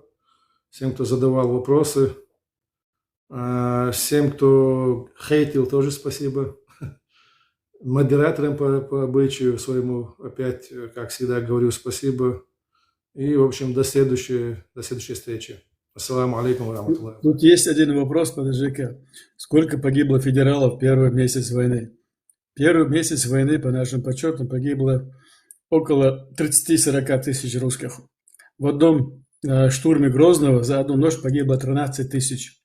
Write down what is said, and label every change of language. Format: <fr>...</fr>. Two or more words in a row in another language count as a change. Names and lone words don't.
<ru>Всем, кто задавал вопросы. Всем, кто хейтил, тоже спасибо. Модераторам по обычаю своему опять, как всегда, говорю спасибо. И, в общем, до следующей встречи.</ru> <ar>السلام عليكم ورحمة الله.</ar> <ru>Тут есть один вопрос, подожди-ка. Сколько погибло федералов в первый месяц войны? Первый месяц войны, по нашим подсчетам, погибло около 30-40 тысяч русских. В одном штурме Грозного за одну ночь погибло 13 тысяч.</ru>